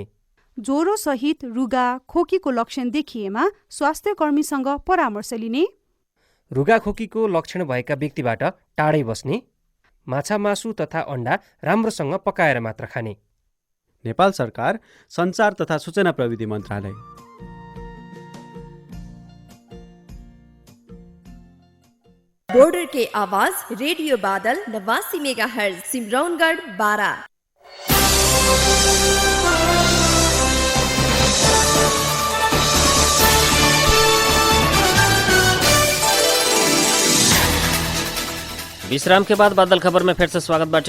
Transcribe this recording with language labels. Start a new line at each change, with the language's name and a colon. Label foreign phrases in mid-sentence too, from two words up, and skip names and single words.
Nepali: ज्वरो सहित रुगा खोकीको लक्षण देखिएमा स्वास्थ्यकर्मीसँग परामर्श लिने, रुगाखोकीको लक्षण भएका व्यक्तिबाट टाढै बस्ने, माछा मासु तथा अण्डा राम्रोसँग पकाएर मात्र खाने। नेपाल सरकार सञ्चार तथा सूचना प्रविधि मन्त्रालय।
Bhojpuri: बॉर्डर के आवाज रेडियो बादल 89 मेगाहर्ट्ज सिमरौनगढ़ 12। विश्राम के बाद बादल खबर में फिर से स्वागत बाटे।